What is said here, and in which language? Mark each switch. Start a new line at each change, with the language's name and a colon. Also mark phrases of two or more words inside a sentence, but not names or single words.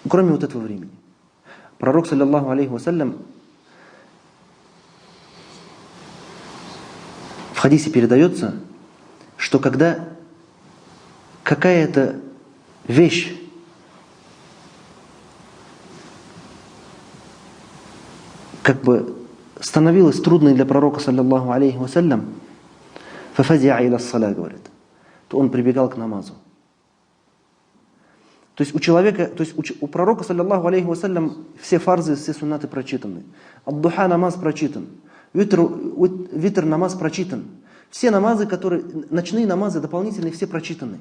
Russian: Кроме вот этого времени. Пророк,
Arabic: صلى الله عليه وسلم,
Russian: в хадисе передается, что когда какая-то вещь как бы становилась трудной для пророка,
Arabic: صلى الله عليه وسلم، ففزع إلى الصلاة,
Russian: говорит, то он прибегал к намазу. То есть у человека, то есть у пророка,
Arabic: صلى الله عليه وسلم,
Russian: все фарзы, все суннаты прочитаны. Ад-духа намаз прочитан. Витр намаз прочитан. Все намазы, которые, ночные намазы дополнительные, все прочитаны.